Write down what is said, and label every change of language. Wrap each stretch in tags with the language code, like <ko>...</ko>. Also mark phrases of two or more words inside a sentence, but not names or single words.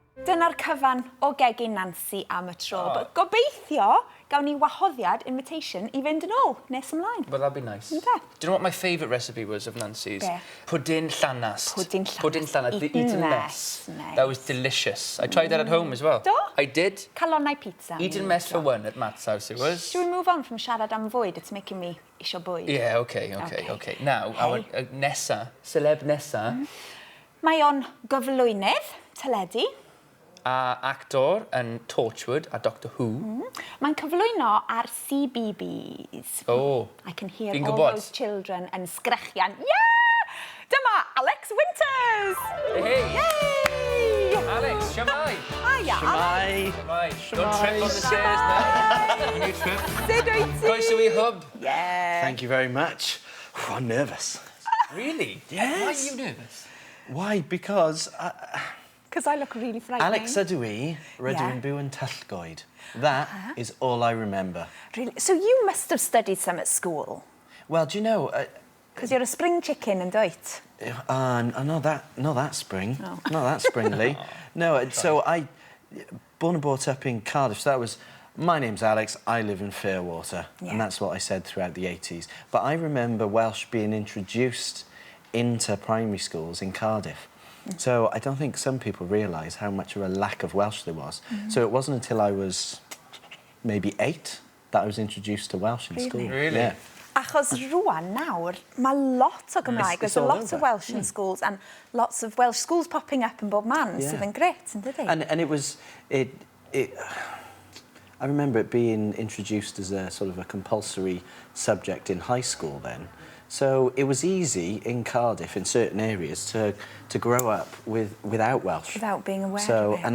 <cy>Dyna'r cyfan o gegin Nancy am y tro. Gobeithio gawn ni wahoddiad, invitation, I fynd yn ôl nes ymlaen.</cy> <en>Well, that'd be nice. Do you know what my favourite recipe was of Nancy's?</en> <cy>Pudding llanast. Pudding llanast. Pudding llanast.</cy> <en>The eaten mess. That was delicious. I tried that at home as well. Do? I did.</en> <cy>Calonnau pizza.</cy> <en>Eaten mess for one at Matt's house it was. Should we move on from</en> <cy>siarad am fwyd?</cy> <en>It's making me</en> <cy>isio bwyd.</cy> <en>Yeah, okay. Now, our</en> <cy>nesa, seleb nesa. Mae o'n gyflwynydd, teledu. Actor yn Torchwood a Doctor Who. Mae'n cyflwyno ar CBBS.</cy> <en>Oh. I can hear all those children</en> <cy>yn sgrechian. Dyma Alex Winters!</cy> <en>Hey! Yay!</en> <cy>Alex, shwmai!</cy> <en>Hiya, Alex.</en> <cy>Shwmai.</cy> <en>Don't trip on the stairs now. On your trip.</en> <cy>Sut wyt ti? Croeso I hub.</cy> <en>Yeah. Thank you very much. I'm nervous. Really? Yes. Why are you nervous? Why? Because... Because I look really frightening.</en> <cy>Alex ydw I, rydw i'n byw yn Tyllgoed.</cy> <en>That is all I remember. Really? So you must have studied some at school? Well, do you know... Because you're a spring chicken, and doit? Not that spring. No. Not that springly. No, so I... Born and brought up in Cardiff, so that was... My name's Alex, I live in Fairwater. And that's what I said throughout the 80s. But I remember Welsh being introduced into primary schools in Cardiff. So I don't think some people realise how much of a lack of Welsh there was. So it wasn't until I was maybe 8 that I was introduced to Welsh in school. Really? Yeah.</en> <cy>Achos rwan nawr, mae lot o Gymraeg.</cy> <en>There's a lot of Welsh in schools and lots of Welsh schools popping up in</en> <cy>bob man, sydd yn grêt, ynddi?</cy> <en>And it was... I remember it being introduced as a sort of a compulsory subject in high school then. So it was easy in Cardiff, in certain areas, to grow up without Welsh. Without being aware of it.</en>